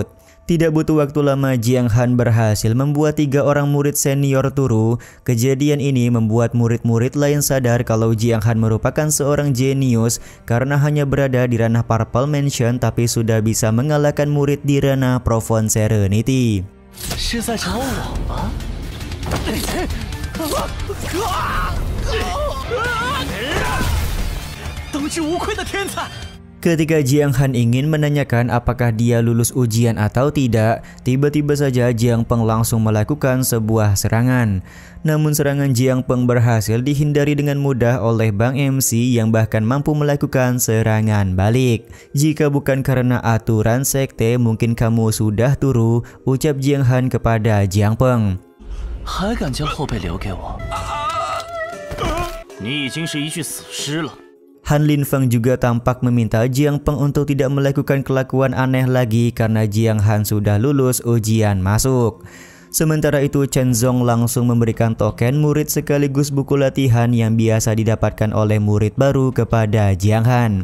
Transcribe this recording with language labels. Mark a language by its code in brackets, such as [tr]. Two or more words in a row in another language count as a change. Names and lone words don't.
[id] Tidak butuh waktu lama Jiang Han berhasil membuat 3 orang murid senior turu. Kejadian ini membuat murid-murid lain sadar kalau Jiang Han merupakan seorang jenius karena hanya berada di ranah Purple Mansion tapi sudah bisa mengalahkan murid di ranah Profound Serenity. [zh] 是在找我吗？ [id] Ketika Jiang Han ingin menanyakan apakah dia lulus ujian atau tidak, tiba-tiba saja Jiang Peng langsung melakukan sebuah serangan. Namun serangan Jiang Peng berhasil dihindari dengan mudah oleh Bang MC yang bahkan mampu melakukan serangan balik. Jika bukan karena aturan sekte, mungkin kamu sudah turu, ucap Jiang Han kepada Jiang Peng. [zh] 还敢将后背留给我？你已经是一具死尸了。 [id] Han Lin Feng juga tampak meminta Jiang Peng untuk tidak melakukan kelakuan aneh lagi karena Jiang Han sudah lulus ujian masuk. Sementara itu Chen Zong langsung memberikan token murid sekaligus buku latihan yang biasa didapatkan oleh murid baru kepada Jiang Han.